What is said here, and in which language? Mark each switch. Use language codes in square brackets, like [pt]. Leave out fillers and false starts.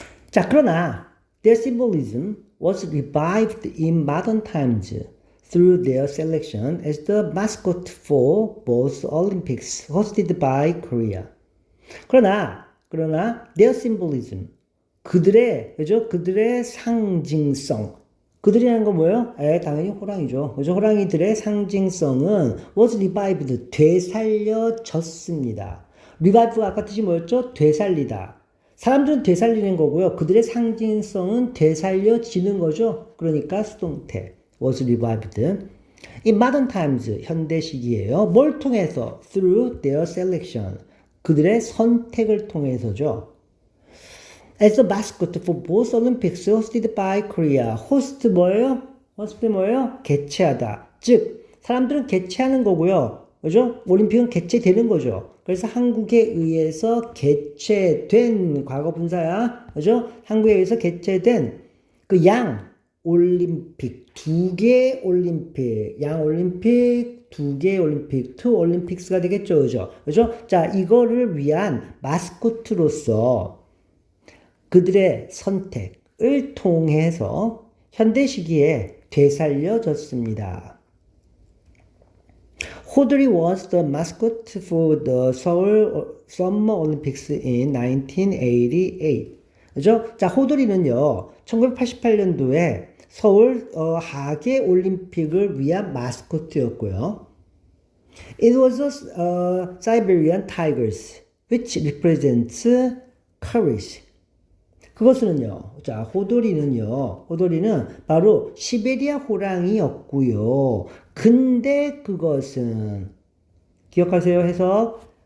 [ko] 자, 그러나 [en] their symbolism was revived in modern times through their selection as the mascot for both Olympics hosted by Korea. [ko] 그러나 [en] their symbolism [ko] 그들의 상징성. 그들이라는 건 뭐예요? 당연히 호랑이죠. 그죠? 호랑이들의 상징성은 [en] was revived, [ko] 되살려졌습니다. revive가 아까 뜻이 뭐였죠? 되살리다. 사람들은 되살리는 거고요. 그들의 상징성은 되살려지는 거죠. 그러니까 수동태 [en] was revived. In modern times, [ko] 현대 시기예요. 뭘 통해서? [en] Through their selection. [ko] 그들의 선택을 통해서죠. [en] As the mascot for both Olympics hosted by Korea. [ko] host 뭐예요? 개최하다. 즉, 사람들은 개최하는 거고요. 그죠? 올림픽은 개최되는 거죠. 그래서 한국에 의해서 개최된 과거 분사야. 그죠? 한국에 의해서 개최된 그 양 올림픽, 두 개 올림픽, 양 올림픽, 두 개 올림픽, [en] two olympics [ko] 가 되겠죠. 그죠? 자, 이거를 위한 마스코트로서 그들의 선택을 통해서 현대 시기에 되살려졌습니다. [en] 호돌이 was the mascot for the Seoul Summer Olympics in 1988. [ko] 그죠? 자, 호돌이는요, 1988년도에 서울 하계 올림픽을 위한 마스코트였고요. [en] It was Siberian Tigers, which represents courage. [ko] 그것은요, 자, 호돌이는 바로 시베리아 호랑이였고요. 근데 그것은, 기억하세요, 해석.